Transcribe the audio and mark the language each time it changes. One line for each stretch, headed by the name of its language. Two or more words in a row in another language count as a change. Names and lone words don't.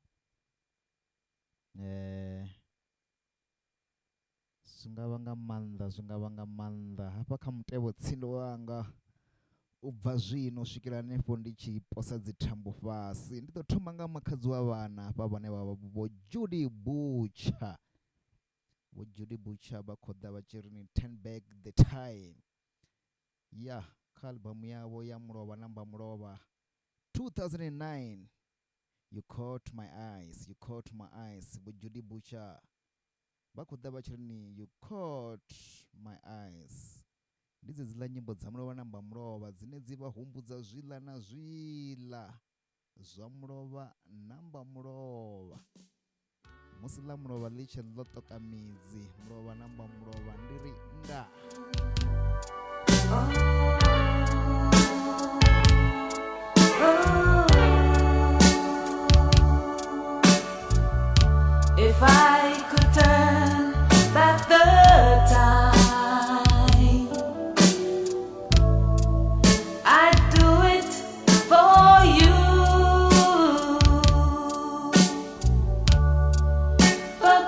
Venda: Zwi nga vha nga maanḓa hafha kha mutevhe tsini wanga. U bva zwino u swikela hanefho ndi tshi posa dzi thambo fhasi, ndi ḓo thoma nga makhadzi wa vhana hafha vhane vha vha vho Judy Butcher. Vho Judy Butcher vha khou ḓa vha tshi ri ni
English: turn back the time.
Venda: Ya, kha albamu yavho ya mulovha na mbamulovha 2009, You Caught My Eyes. Vho Judy Butcher vha khou ḓa vha tshi ri ni You Caught My Eyes. Ndi dzedziḽa nyimbo dza mulovha na mbamulovha dzine dzi vha humbudza zwiḽa na zwiḽa zwa mulovha na mbamulovha. Musi ḽa mulovha ḽi tshe ḽo ṱoka midzi, mulovha na mbamulovha ndi ri nda.
English: If I could turn back the time, I'd do it for you.